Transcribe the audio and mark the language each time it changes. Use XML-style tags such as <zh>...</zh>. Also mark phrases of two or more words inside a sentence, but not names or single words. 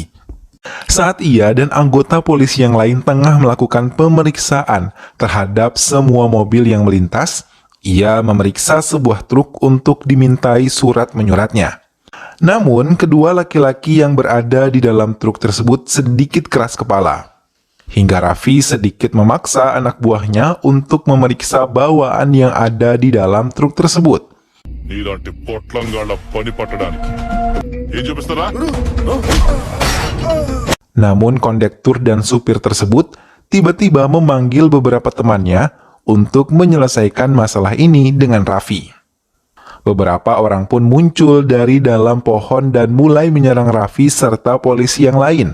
<id>Saat ia dan anggota polisi yang lain tengah melakukan pemeriksaan terhadap semua mobil yang melintas, ia memeriksa sebuah truk untuk dimintai surat menyuratnya. Namun, kedua laki-laki yang berada di dalam truk tersebut sedikit keras kepala. Hingga Raffi sedikit memaksa anak buahnya untuk memeriksa bawaan yang ada di dalam truk tersebut.</id> <te>నీలాంటి పొట్లంగాళ్ళ పని పట్టడానికి ఏం చూపిస్తారా?</te> <id>Namun kondektur dan supir tersebut tiba-tiba memanggil beberapa temannya untuk menyelesaikan masalah ini dengan Raffi. Beberapa orang pun muncul dari dalam pohon dan mulai menyerang Raffi serta polisi yang lain.</id>